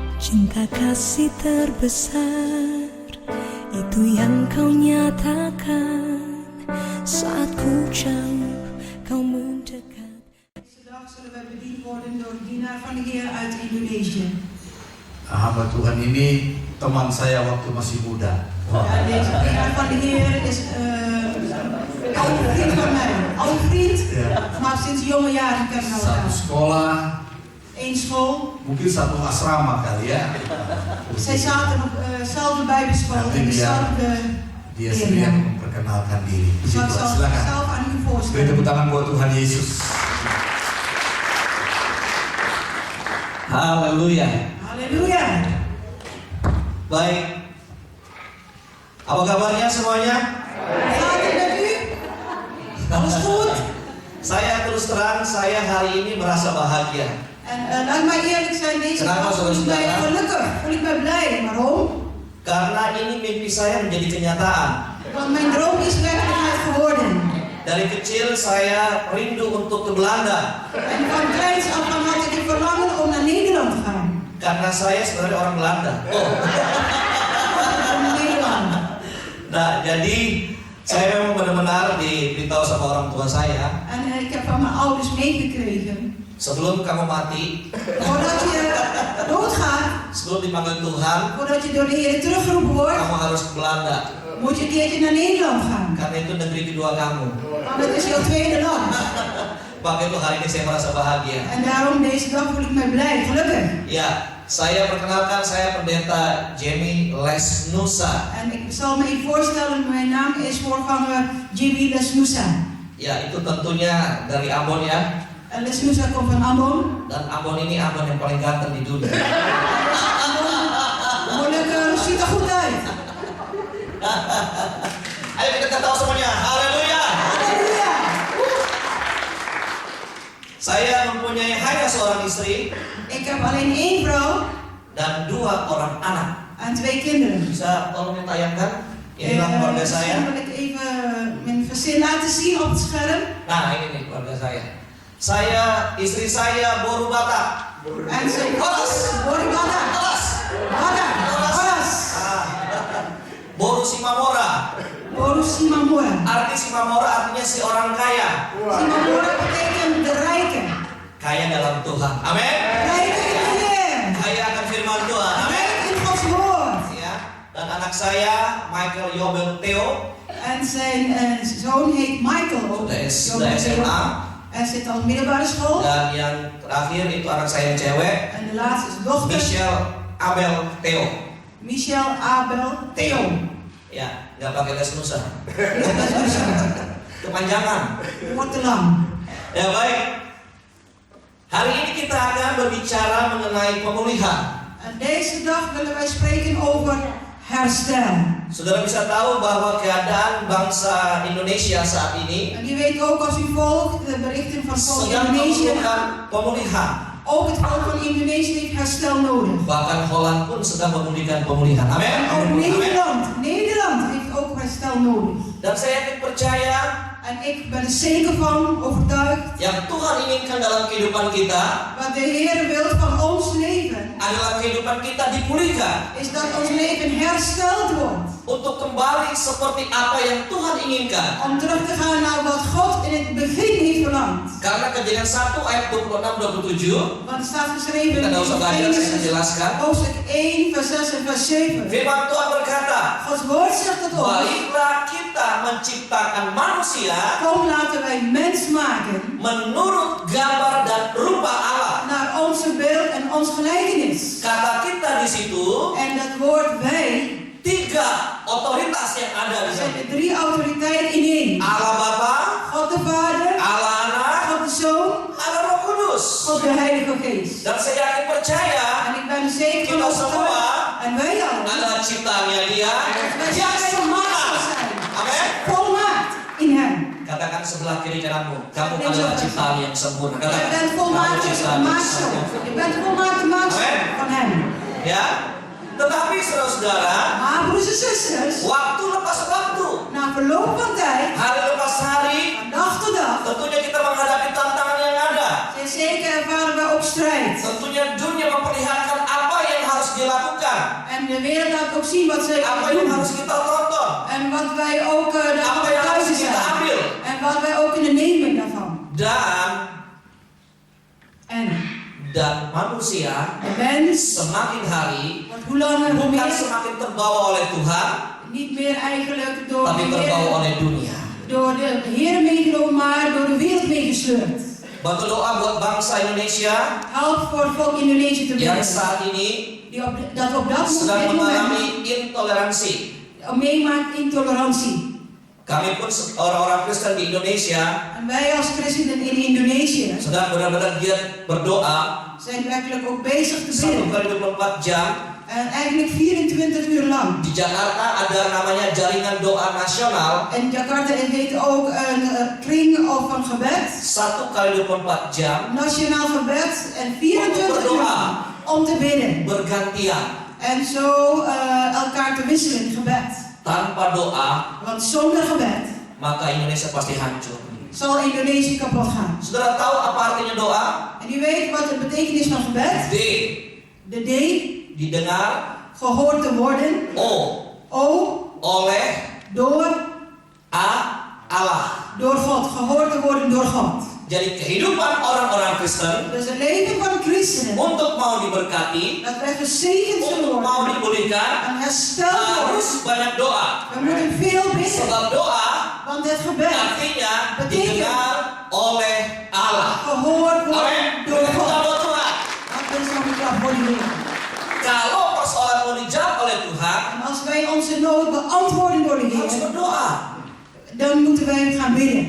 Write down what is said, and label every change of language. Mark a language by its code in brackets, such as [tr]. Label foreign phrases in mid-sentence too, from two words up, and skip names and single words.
[id] Cinta kasih terbesar itu yang kau nyatakan saat ku jauh, kau mendekat. [nl] Vandaag zullen wij bediend worden door de dienaar van de Heer uit Indonesië. [id] Hamba Tuhan ini teman saya waktu masih muda. [nl] Ja, deze dienaar van de Heer is oude vriend van mij. Oude vriend, maar sinds jonge jaren kennen we [id] Satu [nl] elkaar. [id] sekolah, [nl] Eén school. [id] mungkin satu asrama kali ya. [nl] Zij zaten op dezelfde bijbelschool [id] Nanti [nl] en dezelfde [id] dia sendiri yang [nl] leerling. [id] memperkenalkan diri. [nl] Ik zal [id] Silakan. [nl] zelf aan u [id] Beri [nl] voorstellen. [id] tepuk tangan buat Tuhan Yesus. Haleluya. [nl] Halleluja. [id] Baik. Apa kabarnya semuanya? [nl] Gaat het met u? Alles goed? [id] Saya terus terang, saya hari ini merasa bahagia. [nl] En laat mij eerlijk zijn, deze [id] Kenapa, [nl] dag voel ik mij [id] saudara-saudara? [nl] gelukkig. Voel ik mij blij. Waarom? [id] Karena ini mimpi saya menjadi kenyataan. [nl] Want mijn droom is werkelijkheid geworden. [id] Dari kecil saya rindu untuk ke Belanda. [nl] En van kleins af aan had ik het verlangen om naar Nederland te gaan. [id] Karena saya sebenarnya orang Belanda. [nl] Om Nederland. [id] Nah, jadi saya memang benar-benar diberitahu sama orang tua saya, [nl] En ik heb van mijn ouders meegekregen. [id] sebelum kamu mati, [nl] Voordat je doodgaat, [id] sebelum dipanggil Tuhan, [nl] voordat je door de Heer teruggeroepen wordt, [id] kamu harus ke Belanda. [nl] moet je een keertje naar Nederland gaan. [id] Karena itu negeri kedua kamu. [nl] Want het is jouw tweede land. [id] Maka itu hari ini saya merasa bahagia. [nl] En daarom deze dag voel ik mij blij, gelukkig. [id] Ya, saya perkenalkan, saya pendeta Jamie Lesnusa. [nl] En ik zal me even voorstellen, mijn naam is voorganger Jimmy Lesnusa. [id] Ya, itu tentunya dari Ambon ya. [nl] En Lesnusa komt van Ambon. [id] Dan Ambon ini Ambon yang paling ganteng di dunia. [nl] Moeilijk, ziet er goed uit. [id] Ayo kita ketawa semuanya. Haleluya. [nl] Halleluja. [id] Saya mempunyai hanya seorang istri [nl] Ik heb alleen één vrouw [id] dan 2 orang anak. [nl] en 2 kinderen. [id] Bisa tolong ditayangkan? Inilah keluarga saya. [nl] Misschien wil ik even mijn gezin laten zien op het scherm. [id] Nah, ini nih keluarga saya. Istri saya Boru Batak. [nl] En ze [id] Horas. Boribada. Horas. Bada. Horas. Boru Simamora. Boru Simamora. Arti Simamora artinya si orang kaya. [nl] Simamora betekent de rijke. [id] Kaya dalam Tuhan. Amin. [nl] Rijke in de Heer. [id] Kaya akan firman Tuhan. Amin. [nl] Rijk in Gods woord. [id] Ya. Dan anak saya Michael Yobel Theo [nl] En zijn zoon heet Michael. [id] sudah SMA. [nl] Hij zit al middelbare school. [id] Dan yang terakhir itu anak saya yang cewek [nl] En de laatste is dochter. [id] Michelle Abel Theo. [nl] Michel Abel Theo. [id] Ya, nggak pakai les nusa. [nl] Dat [id] Kepanjangan. [nl] wordt te lang. [id] Ya baik. Hari ini kita akan berbicara mengenai pemulihan. [nl] En deze dag willen wij spreken over herstel. [id] Saudara bisa tahu bahwa keadaan bangsa Indonesia saat ini [nl] En u weet ook als u volgt de berichten van volk [id] sedang [nl] Indonesië. [id] membutuhkan pemulihan. [nl] Ook het volk van Indonesië heeft herstel nodig. [id] Bahkan Holland pun sedang memulihkan pemulihan. Amin. [nl] En ook [id] Amin. [nl] Nederland heeft ook herstel nodig. [id] Dan saya yakin percaya [nl] En ik ben er zeker van, overtuigd, [id] yang Tuhan inginkan dalam kehidupan kita [nl] wat de Heer wil van ons leven, [id] adalah kehidupan kita dipulihkan [nl] is dat ons leven hersteld wordt. [id] untuk kembali seperti apa yang Tuhan inginkan. [nl] Om terug te gaan naar wat God in het begin heeft verlangd. [id] Karena Kejadian 1 ayat 26-27, [nl] Want er staat geschreven [id] kita [nl] in [id] tidak usah belajar, saya akan [nl] Genesis [id] jelaskan. [nl] hoofdstuk 1 vers 6 en vers 7. [id] Firman Tuhan berkata, [nl] Gods woord zegt het ons. [id] baiklah kita menciptakan manusia [nl] Kom laten wij mens maken [id] menurut gambar dan rupa Allah. [nl] naar onze beeld en ons gelijkenis. [id] Kata kita di situ [nl] En dat woord wij [id] 3 otoritas yang ada di [nl] zijn [id] sini. [nl] de 3 autoriteiten in één. [id] Allah Bapa, [nl] God de Vader, [id] Allah Anak, [nl] God de Zoon, [id] Allah Roh Kudus. [nl] God de Heilige Geest. [id] Dan saya yakin percaya [nl] En ik ben er zeker van [id] Kita [nl] overtuigd. [id] semua [nl] En wij allen. [id] adalah ciptaannya Dia [nl] Wij [id] yang [nl] zijn [id] sempurna. [nl] gemaakt zijn. [id] Amin. [nl] Volmaakt in hem. [id] Katakan sebelah kiri kananmu, kamu adalah ciptaan yang sempurna. [nl] Je [id] Katakan, [nl] bent [id] kamu [nl] volmaakt [id] ciptaan yang [nl] maaksel. [id] sempurna. [nl] Je bent volmaakt maaksel [id] Amen. [nl] van hem. [id] Ya, tetapi saudara-saudara, [nl] Maar broers en zusters, [id] waktu lepas waktu, [nl] na verloop van tijd, [id] hari lepas hari, [nl] van dag tot dag, [id] tentunya kita menghadapi tantangan yang ada. [nl] zeker ervaren wij ook strijd. [id] Tentunya dunia memperlihatkan apa yang harus dilakukan [nl] En de wereld laat ook zien wat ze [id] Apa yang [nl] doen. [id] harus kita tonton? [nl] En wat wij ook [id] Apa [nl] daarvan [id] yang harus [nl] thuis [id] kita [nl] zijn. [id] ambil? [nl] En wat wij ook kunnen nemen daarvan. [id] Dan manusia [nl] De mens [id] semakin hari [nl] wordt hoe langer hoe [id] bukan [nl] meer [id] semakin terbawa oleh Tuhan, [nl] niet meer eigenlijk door [id] tapi [nl] de [id] terbawa [nl] Heer, [id] oleh dunia. [nl] door de Heer meegenomen, maar door de wereld meegesleurd. [id] Bantu doa buat bangsa Indonesia [nl] Help voor het volk Indonesië te [id] yang [nl] bidden. [id] saat ini [nl] Dat op dat [id] sedang [nl] moment [id] mengalami intoleransi. [nl] meemaakt intolerantie. [id] Kami pun orang-orang Kristen di Indonesia [nl] En wij als christenen in Indonesië [id] sedang benar-benar giat berdoa [nl] zijn werkelijk ook bezig te [id] 1 [nl] bidden. [id] kali 24 jam. [nl] En eigenlijk 24 uur lang. [id] Di Jakarta ada namanya Jaringan Doa Nasional. [nl] En Jakarta heet ook een kring van gebed. [id] 1 kali 24 jam. [nl] Nationaal gebed en 24 uur lang om te bidden. [id] Bergantian. [nl] En zo elkaar te wisselen in gebed. [id] Tanpa doa, [nl] Want zonder gebed [id] maka Indonesia pasti hancur. [nl] zal Indonesië kapot gaan. [id] Saudara tahu apa artinya doa? [nl] En u weet wat de betekenis van gebed? [id] D. [nl] De D, [id] Didengar. [nl] gehoord te worden. [id] O. [nl] O, [id] Oleh. [nl] door, [id] A. Allah. [nl] door God. Gehoord te worden door God. [id] Jadi kehidupan orang-orang Kristen [nl] Dus het leven van christenen, [id] untuk mau diberkati, [nl] dat wij gezegend zullen [id] untuk mau [nl] worden [id] dipulihkan, [nl] en hersteld worden. [id] harus banyak doa. [nl] We moeten veel bidden, [id] Sebab doa [nl] want het gebed [id] artinya didengar oleh Allah. [nl] gehoord wordt [id] Amin. [nl] door [id] Kita [nl] God. [id] doa Tuhan. [nl] Dat is wat ik voor die wereld. [id] Kalau persoalan mau dijawab oleh Tuhan, [nl] En als wij onze nood beantwoorden door de [id] harus [nl] Heer, [id] berdoa. [nl] dan moeten wij gaan bidden.